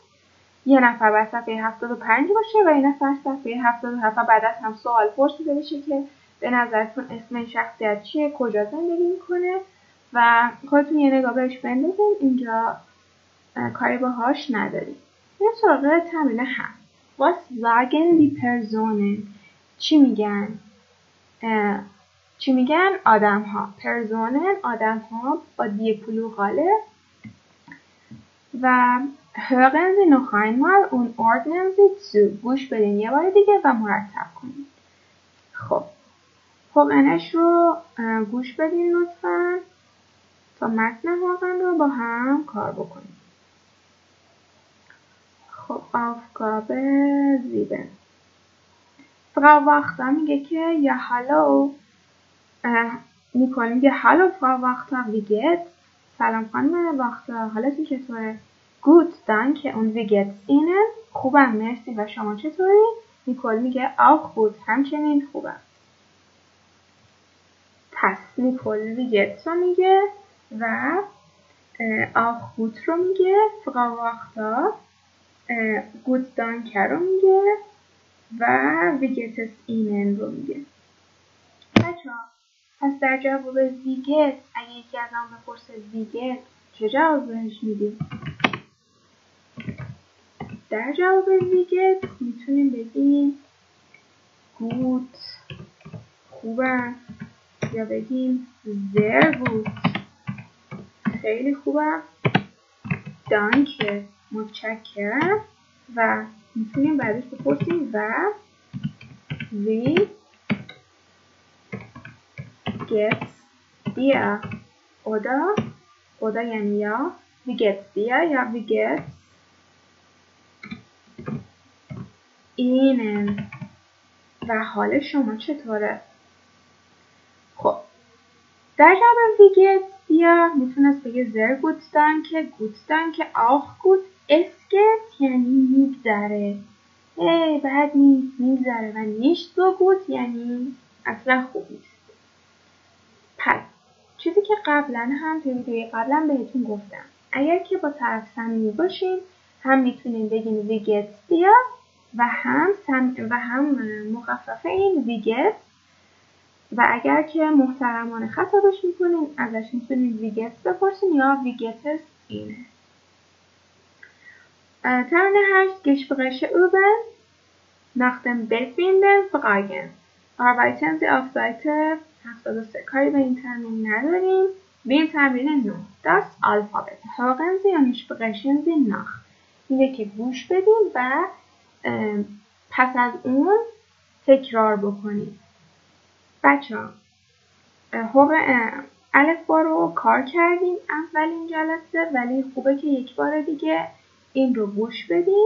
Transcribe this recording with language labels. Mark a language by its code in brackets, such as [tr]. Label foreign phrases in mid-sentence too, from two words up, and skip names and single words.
[fa] یه نفر بر صفحه 75 باشه و یه نفر صفحه 77. بعد از هم سوال پرسیده بشه که به نظرتون اسم این شخصیت چیه، کجا زندگی میکنه و خودتون یه نگاه بهش بندازین. اینجا کاری باهاش نداریم. یه سراغ تمرین هم. [de] Was sagen die Personen؟ [fa] چی میگن آدم ها؟ [de] Personen [fa] آدم ها با دی پلوراله و [de] hören Sie noch einmal und ordnen Sie zu. [fa] گوش بدین یه بار دیگه و مرتب کنید. خب حقنش رو گوش بدین لطفاً تا متن حقن رو با هم کار بکنیم. خب Aufgabe 7. Frau Wachter میگه که یا هالو میگه هالو Frau Wachter [de] wie geht's؟ [fa] سلام خانم واختر حالتون چطوره؟ [de] Gut danke und wie geht's Ihnen؟ [fa] خوبم مرسی و شما چطوری؟ نیکول میگه [de] auch gut [fa] همچنین خوبم. پس نیکول [de] wie geht's [fa] رو میگه و [de] auch gut [fa] رو میگه. Frau Wachter [de] gut danke [fa] رو میگه و [de] wie geht es Ihnen [fa] رو میگه. بچه‌ها پس در جواب [de] wie geht's [fa] اگه یکی از ما بپرسه [de] wie geht's [fa] چه جواب بهش میدیم؟ در جواب [de] wie geht's [fa] میتونیم بگیم gut خوبم یا بگیم [de] sehr gut [fa] خیلی خوبم danke متشکرم و میتونیم بعدش بپرسیم و wie [de] geht's dir oder [fa] یعنی یا [de] wie geht's dir یا wie geht's Ihnen [fa] و حال شما چطوره؟ خب در جواب [de] wie geht's dir [fa] میتونست بگه [de] sehr gut danke auch gut es geht [fa] یعنی میگذره بد نیست میگذره و [de] nicht so gut [fa] یعنی اصلا خوب نیست. پس چیزی که قبلا هم توی ویدیوی قبلا بهتون گفتم اگر که با طرف صمیمی باشین هم میتونین بگین [de] wie geht's dir [fa] و هم مخفف این [de] wie geht's [fa] و اگر که محترمانه خطابش میکنین ازش میتونین [de] wie geht's [fa] بپرسین یا [de] wie geht es Ihnen. تمرین 8 Gespräche üben nach dem Befinden fragen. Arbeiten Sie auf Seite 73. [fa] کاری به این تمرین نداریم. به تمرین 9 [de] Das Alphabet. Hören Sie und sprechen Sie nach. [fa] میگه که گوش بدین و پس از اون تکرار بکنید. بچه‌ها الفبا رو کار کردیم اولین جلسه ولی خوبه که یک بار دیگه این رو گوش بدین.